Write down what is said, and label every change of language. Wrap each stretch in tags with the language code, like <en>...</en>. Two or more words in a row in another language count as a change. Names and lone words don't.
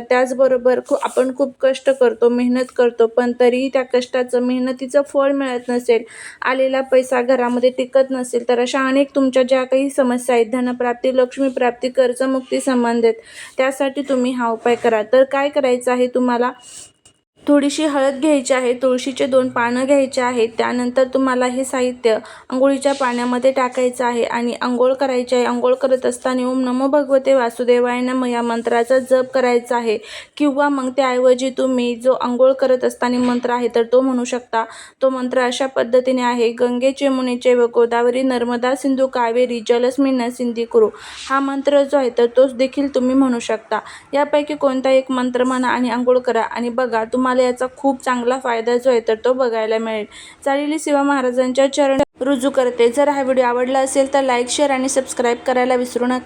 <mr>त्याचबरोबर आपण खूप कष्ट करतो, मेहनत करतो, पण तरीही त्या कष्टाचं, मेहनतीचं फळ मिळत नसेल, आलेला पैसा घरामध्ये टिकत नसेल, तर अशा अनेक तुमच्या ज्या काही समस्या आहेत, धनप्राप्ती, लक्ष्मीप्राप्ती, कर्जमुक्ती संबंधित, त्यासाठी तुम्ही हा उपाय करा. तर काय करायचं आहे, तुम्हाला थोडीशी हळद घ्यायची आहे, तुळशीचे 2 पानं घ्यायचे आहेत. त्यानंतर तुम्हाला हे साहित्य अंघोळीच्या पाण्यामध्ये टाकायचं आहे आणि अंघोळ करायची आहे. अंघोळ करत असताना</mr> <sa>ओम नमो भगवते वासुदेवाय नमः</sa> <mr>या मंत्राचा जप करायचा आहे, किंवा मग त्याऐवजी तुम्ही जो अंघोळ करत असताना मंत्र आहे तर तो म्हणू शकता. तो मंत्र अशा पद्धतीने आहे:</mr> <sa>गंगे यमुने चैव गोदावरी नर्मदा सिंधू कावेरी जलस्मिन् सिंधी कुरु.</sa> <mr>हा मंत्र जो आहे तर तोच देखील तुम्ही म्हणू शकता. यापैकी कोणता एक मंत्र म्हणा आणि अंघोळ करा आणि बघा, तुम्हाला याचा खूप चांगला फायदा जो आहे तर तो बघायला मिळेल. चालेली सेवा महाराजांच्या चरण रुजू करते. जर हा व्हिडिओ आवडला असेल तर</mr> <en>like, share</en> <mr>आणि सबस्क्राईब करायला विसरू नका.</mr>